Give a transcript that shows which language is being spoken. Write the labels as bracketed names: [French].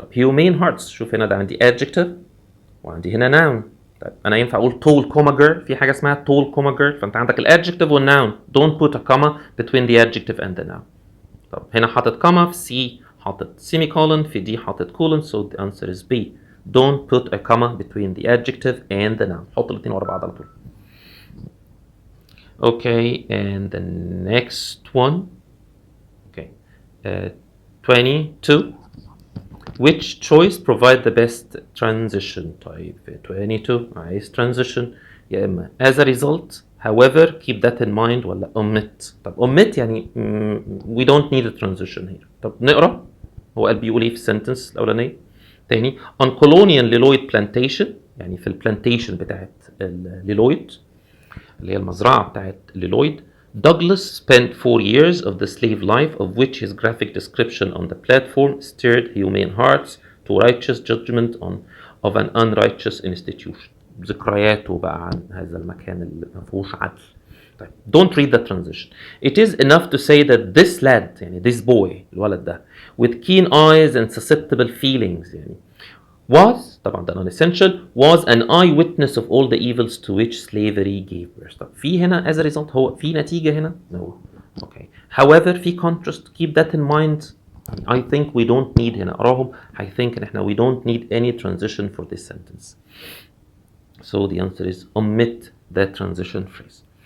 [Arabic] طب [English] humane hearts [Arabic] شوف هنا ده عندي adjective وعندي هنا noun. طيب انا ينفع اقول [English] tall comma girl [Arabic] في حاجه اسمها tall comma girl فانت عندك الادجكتيف والnoun. [English] Don't put a comma between the adjective and the noun. [Arabic] طب هنا حاطط [English] comma في C حاطط semicolon في D حاطط colon so the answer is B. Don't put a comma between the adjective and the noun. [Arabic] حط الاثنين ورا بعض على طول. [English] Okay and the next one. Okay 22. Which choice provide the best transition. [Arabic] طيب 22 عايز transition يا اما [English] as a result however [Arabic] keep that in mind ولا omit. [English] طب omit يعني we don't need a transition here. [Arabic] طب نقرا هو قال بيقول ايه في السنتنس الاولانيه. تاني [English] on colonial Lloyd plantation [Arabic] يعني في البلانتيشن بتاعت ليلويد اللي هي المزرعه بتاعت ليلويد. [English] Douglas spent 4 years of the slave life of which his graphic description on the platform stirred humane hearts to righteous judgment of an unrighteous institution. [Arabic] ذكرياته بقى عن هذا المكان اللي ما فيهوش عدل. [English] طيب don't read the transition. It is enough to say that this lad يعني this boy [Arabic] الولد ده [English] with keen eyes and susceptible feelings يعني was طبعا ده non-essential was an eyewitness of all the evils to which slavery gave birth. [Arabic] طب في هنا [English] as a result [Arabic] هو في نتيجة هنا no. [English] Okay however في contrast keep that in mind. I think we don't need هنا أراهم I think [Arabic] إن إحنا [English] we don't need any transition for this sentence. So the answer is omit that transition phrase.